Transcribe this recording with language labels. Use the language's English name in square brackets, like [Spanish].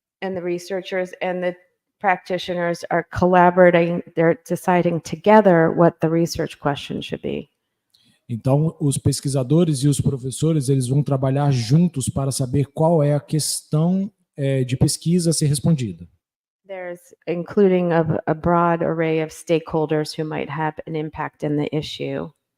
[English] And the researchers and the practitioners are collaborating, they're deciding together what the research question should be. [Portuguese] Então, os pesquisadores e os professores, eles vão trabalhar juntos para saber qual é a questão de pesquisa a ser respondida. [English] There's including a broad array of stakeholders who might have an impact in the issue.